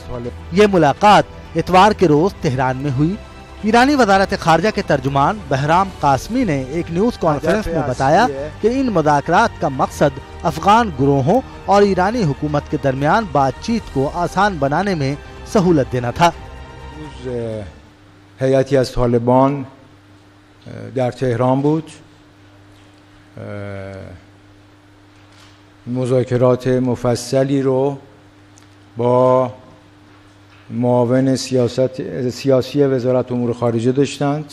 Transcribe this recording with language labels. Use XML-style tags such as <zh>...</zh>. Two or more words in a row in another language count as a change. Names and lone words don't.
<ur>یہ ملاقات اتوار کے روز تہران میں ہوئی۔ ایرانی وزارت خارجہ کے ترجمان بہرام قاسمی نے ایک نیوز کانفرنس میں بتایا کہ ان مذاکرات کا مقصد افغان گروہوں اور ایرانی حکومت کے درمیان بات چیت کو آسان بنانے میں سہولت دینا تھا۔</ur> <fa>هیئتی از طالبان در تهران بود. مذاکرات مفصلی رو با معاون سیاسی وزارت امور خارجه داشتند.</fa>